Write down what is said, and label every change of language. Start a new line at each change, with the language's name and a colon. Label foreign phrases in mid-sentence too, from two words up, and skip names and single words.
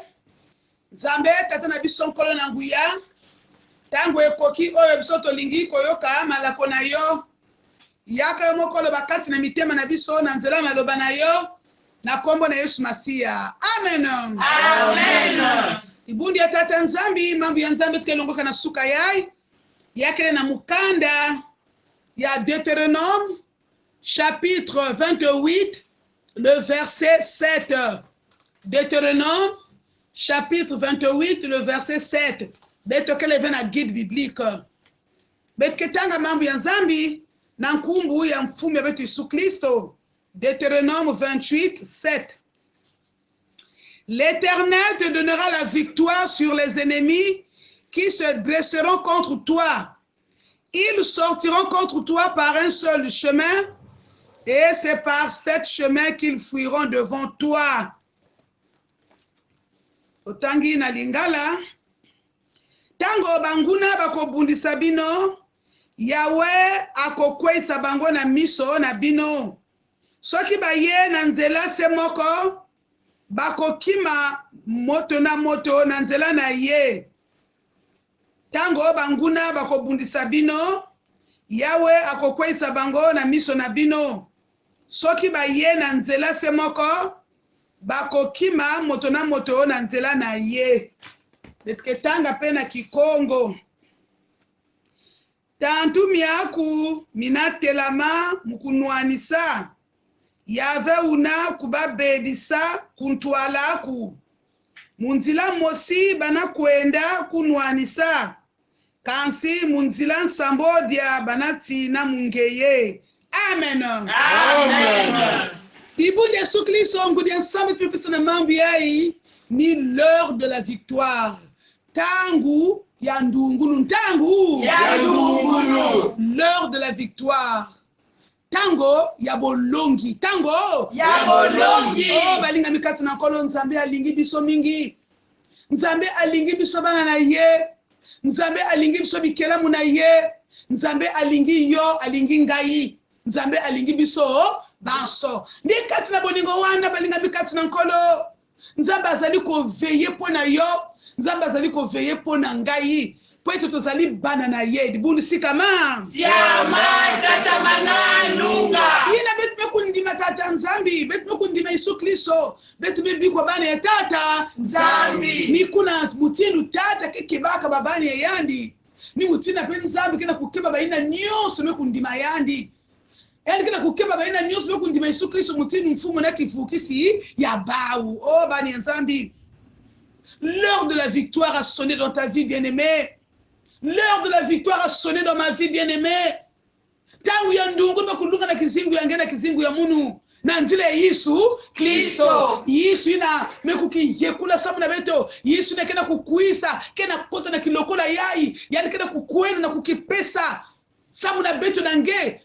Lingala: tata na biso nkolo na nguya tango ekoki oyo biso tolingi koyoka malako na yo yaka yo mokolo bakati na mitema na biso na nzela maloba na yo na kombo na Yesu Masiya. Amen. Amen.
Kongo: ibundi ya tata nzambi mambo ya nzambi tukelongoka na suka yai yakele na mukanda ya Deutéronome
French: chapitre 28 le verset 7. Deutéronome chapitre 28 le verset 7.
Kongo: Beto kele vena
French: guide biblique.
Kongo: Bet ketanga mambo ya nzambi na nkumbu ya mfume betu Yesu Kristo.
French: Deutéronome 28 7. L'Éternel te donnera la victoire sur les ennemis qui se dresseront contre toi. Ils sortiront contre toi par un seul chemin, et c'est par cet chemin qu'ils fuiront devant toi.
Lingala: Otangi na lingala, tango banguna bakobundisa bino, Yahweh akokwesa bango na miso na bino. Soki baye na nzela se moko, bakokima moto na moto na nzela na ye. Tango banguna bakobundisa bino, Yahweh akokwesa bango na miso na bino. Soki baye na nzela se moko, bakokima moto na moto na nzela na ye.
Kongo: Betketanga pe na Kikongo. Tantu miaku minatelama mukunwanisa. Yave una kubabedisa kuntwalaku. Munzila mosi bana kuenda kunwanisa. Kansi munzila nsambodia banati na mungeye.
Lingala: Amen. Amen.
Kongo: Ibunde Yesu Kristo ngudi ensemble tupesa na mambo yai ni
French: l'heure de la victoire.
Kongo: Tangu ya ndungunu tangu Ya ndungunu.
French: L'heure de la victoire.
Lingala: Tango ya bolongi. Tango Ya bolongi. Oh balinga mikati na kolo nzambe alingi biso mingi. Nzambe alingi biso bana na ye. Nzambe alingi biso bikelamu na ye. Nzambe alingi yo, alingi ngai. Nzambe alingi biso banso. Ndi kati na bolingo wana balinga mikati na kolo. Nzambe azali ko veiller pona yo. Nzambe azali ko veiller pona ngai. Po ete tozali bana na ye.
Kongo: Dibundi sikama. Siama tata mananunga. Ina betu mekundima tata nzambi. Betu mekundima Yesu Kristo. Betu mebikwa bana ya tata Nzambi. Ni kuna mutindu tata kekebaka babani ya yandi. Ni mutina pe nzambi kena kukeba baina nyoso mekundima yandi. Yani kena kukeba baina nyoso mekundima Yesu Kristo mutinu mfumo na kifukisi ya bau. Oh bani ya nzambi.
French: L'heure de la victoire a sonné dans ta vie, bien-aimé. L'heure de la victoire a sonné dans ma vie, bien-aimé.
Kongo: Tangu ya ndungu mekulunga na kizingu ya ngena kizingu ya munu. Na nzile Yesu Kristo. Yesu ina mekuki yekula samu na beto. Yesu ina kena kukuisa, kena kota na kilokola yai. Yani kena kukuena na kukipesa. Samu na beto na nge.